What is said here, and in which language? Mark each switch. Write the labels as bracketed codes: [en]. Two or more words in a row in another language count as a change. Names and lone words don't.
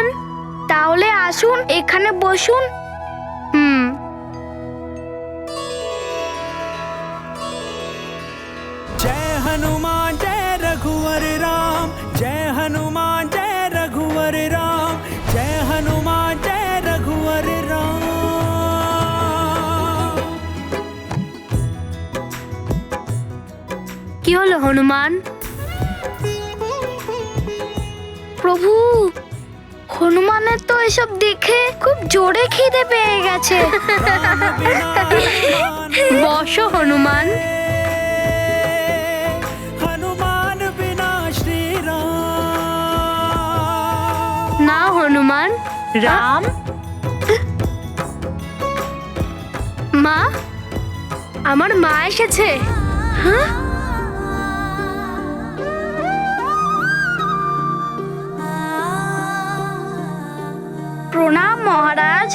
[bn] তাহলে আসুন, এখানে বসুন। [hi] जय हनुमान जय रघुवर राम, जय हनुमान जय रघुवर राम, जय हनुमान जय रघुवर राम। [bn] কি হলো হনুমান? প্রভু, হনুমানের তো এসব দেখে খুব জোরে খিদে পেয়ে গেছে। বসো হনুমান। [hi] हनुमान बिना श्री राम। [bn] না হনুমান, রাম, মা আমার মা এসেছে। হ্যাঁ, প্রণাম মহারাজ।